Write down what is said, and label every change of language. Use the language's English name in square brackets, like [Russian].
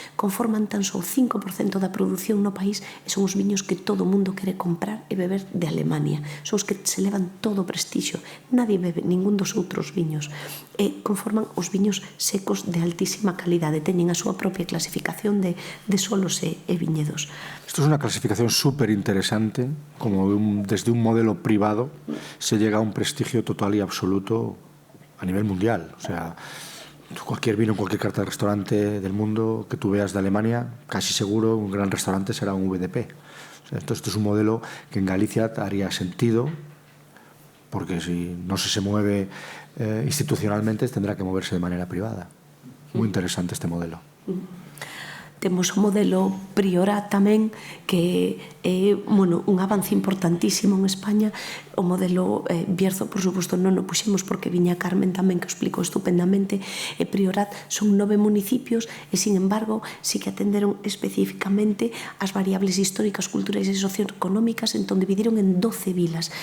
[Galician] Conforman tan só o 5% da produción no país e son os viños que todo o mundo quere comprar e beber de Alemania. Son os que se levan todo o prestixio. Nadie bebe ningún dos outros viños. E conforman os viños secos de altísima calidade. Teñen a súa propia clasificación de solos e viñedos. [Spanish] Esto es una clasificación súper interesante, como desde un modelo privado se llega a un prestigio total y absoluto a nivel mundial. O sea, cualquier vino en cualquier carta de restaurante del mundo que tú veas de Alemania, casi seguro un gran restaurante será un VDP. O sea, esto es un modelo que en Galicia haría sentido, porque si no se mueve institucionalmente tendrá que moverse de manera privada. Muy interesante este modelo. [Galician] Temos o modelo Priorat tamén, que é un avance importantísimo en España. O modelo Bierzo, por suposto, non o puxemos porque viña Carmen tamén, que o explicou estupendamente. E Priorat son 9 municipios e, sin embargo, sí que atenderon especificamente as variables históricas, culturais e socioeconómicas, entón dividiron en 12 vilas.